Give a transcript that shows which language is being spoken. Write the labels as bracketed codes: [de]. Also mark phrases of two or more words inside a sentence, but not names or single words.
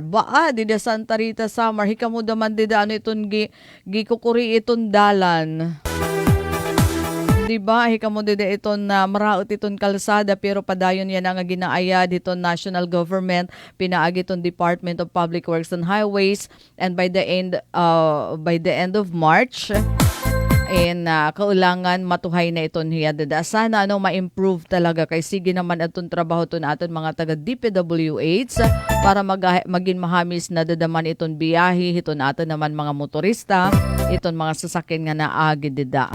[war] Dida Santa Rita, Samar. Hikamu daman dida iton gikukuri iton dalan. Diba, hikamo dida iton na maraot iton kalsada pero padayon yan ang ginaaya dito national government, pinaagi iton Department of Public Works and Highways, [en] and by the end of March [war] kaulangan matuhay na iton hiya dada. [tl] Sana ma-improve talaga [war] kay sige naman aton trabaho ton aton mga taga DPWH [tl] para maging [war] mahamis na dadaman iton biyahe iton aton naman mga motorista, iton mga sasakyan nga naagi dida.